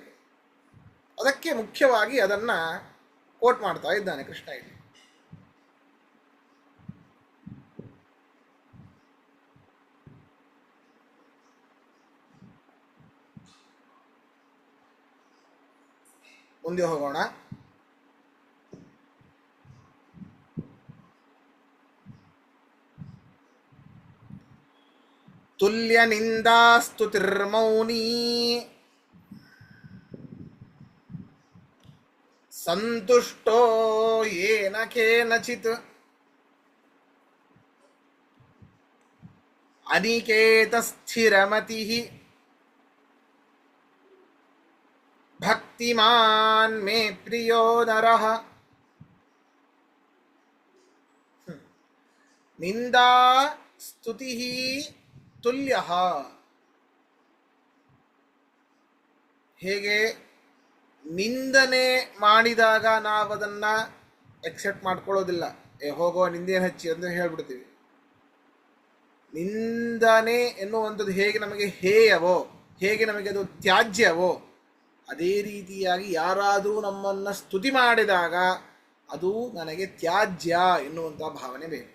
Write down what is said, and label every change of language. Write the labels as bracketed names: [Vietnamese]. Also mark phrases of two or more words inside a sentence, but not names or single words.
[Kannada] ಅದಕ್ಕೆ ಮುಖ್ಯವಾಗಿ ಅದನ್ನು ಕೋಟ್ ಮಾಡ್ತಾ ಇದ್ದಾನೆ ಕೃಷ್ಣ ಇಲ್ಲಿ. ಮುಂದೆ ಹೋಗೋಣ. [Sanskrit] ತುಲ್ಯ ನಿಂದಾಸ್ತುತಿರ್ಮೌನಿ ಸಂತುಷ್ಟೋ ಯೇನ ಕೇನಚಿತ್ ಅನಿಕೇತ ಸ್ಥಿರಮತಿಃ ಭಕ್ತಿಮಾನ್ ಮೇ ಪ್ರಿಯೋ ನರಃ. ನಿಂದಾ ಸ್ತುತಿ ತುಲ್ಯ. [Kannada] ಹೇಗೆ ನಿಂದನೆ ಮಾಡಿದಾಗ ನಾವು ಅದನ್ನು ಎಕ್ಸೆಪ್ಟ್ ಮಾಡ್ಕೊಳ್ಳೋದಿಲ್ಲ, ಹೋಗೋ ನಿಂದೇನು ಹಚ್ಚಿ ಅಂತ ಹೇಳ್ಬಿಡ್ತೀವಿ. ನಿಂದನೆ ಎನ್ನುವಂಥದ್ದು ಹೇಗೆ ನಮಗೆ ಹೇಯವೋ, ಹೇಗೆ ನಮಗೆ ಅದು ತ್ಯಾಜ್ಯವೋ, ಅದೇ ರೀತಿಯಾಗಿ ಯಾರಾದರೂ ನಮ್ಮನ್ನು ಸ್ತುತಿ ಮಾಡಿದಾಗ ಅದು ನನಗೆ ತ್ಯಾಜ್ಯ ಎನ್ನುವಂಥ ಭಾವನೆ ಬೇಕು.